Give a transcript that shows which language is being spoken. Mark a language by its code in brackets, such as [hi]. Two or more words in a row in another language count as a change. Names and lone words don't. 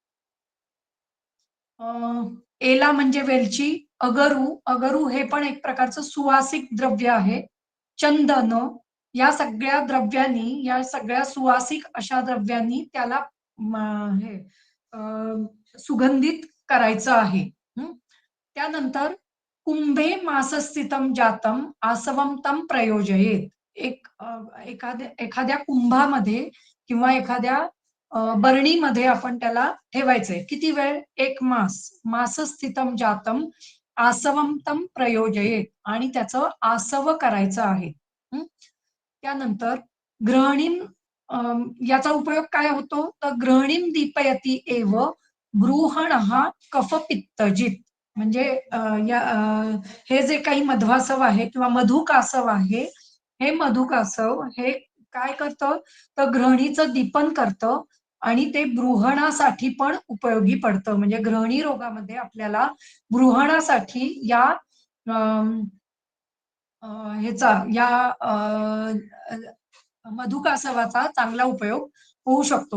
[mr] एला म्हणजे वेलची, अगरू हे पण एक प्रकारचं सुवासिक द्रव्य आहे. चंदन या सगळ्या द्रव्यांनी या सगळ्या सुवासिक अशा द्रव्यांनी त्याला हे सुगंधित करायचं आहे. [sa] त्यानंतर कुंभे मासस्थितम जातम आसवम तम प्रयोजयेत. [mr] एखाद्या कुंभामध्ये किंवा एखाद्या बरणीमध्ये आपण त्याला ठेवायचंय. किती वेळ? 1 मास. [sa] मासस्थितम जातम आसवम तम प्रयोजयेत [mr] आणि त्याचं आसव करायचं आहे. हं? त्यानंतर गृहिणीं याचा उपयोग काय होतो? [sa] तर गृहिणीं दीपयती एव बृहणः कफपित्तजित. [mr] म्हणजे हे जे काही मध्वासव आहे किंवा मधुकासव आहे, हे मधुकासव हे काय करतं? तर गृहिणीचं दीपन करतं आणि ते बृहणासाठी पण उपयोगी पडतं. म्हणजे गृहिणी रोगामध्ये आपल्याला बृहणासाठी या अम, अ, ह्याचा या मधुकासवाचा चांगला उपयोग होऊ शकतो.